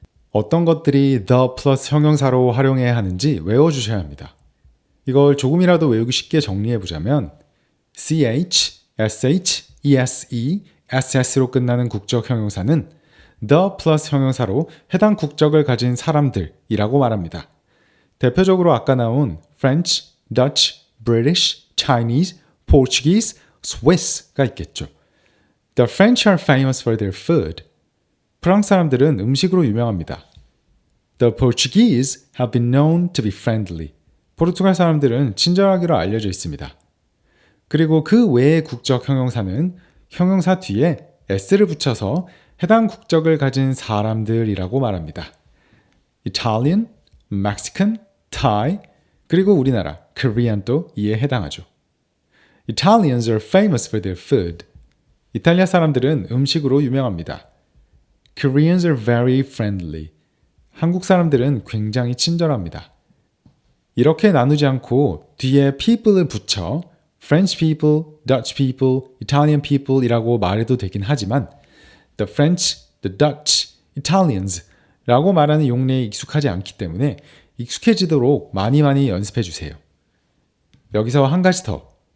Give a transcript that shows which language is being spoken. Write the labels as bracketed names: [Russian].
[Korean] 어떤 것들이 the 플러스 형용사로 활용해야 하는지 외워주셔야 합니다. 이걸 조금이라도 외우기 쉽게 정리해보자면 ch, sh, ese, ss로 끝나는 국적 형용사는 the 플러스 형용사로 해당 국적을 가진 사람들이라고 말합니다. 대표적으로 아까 나온 [English] French, Dutch, British, Chinese, Portuguese, Swiss [Korean] 가 있겠죠. [English] The French are famous for their food. [Korean] 프랑스 사람들은 음식으로 유명합니다. [English] The Portuguese have been known to be friendly. [Korean] 포르투갈 사람들은 친절하기로 알려져 있습니다. 그리고 그 외의 국적 형용사는 형용사 뒤에 s를 붙여서 해당 국적을 가진 사람들이라고 말합니다. Italian, Mexican, Thai, 그리고 우리나라 Korean도 이에 해당하죠. [English] Italians are famous for their food. [Korean] 이탈리아 사람들은 음식으로 유명합니다. [English] Koreans are very friendly. [Korean] 한국 사람들은 굉장히 친절합니다. 이렇게 나누지 않고 뒤에 people을 붙여 [English] French people, Dutch people, Italian people [Korean] 이라고 말해도 되긴 하지만 [English] the French, the Dutch, Italians [Korean] 라고 말하는 용례에 익숙하지 않기 때문에 익숙해지도록 많이 연습해 주세요. 여기서 한 가지 더.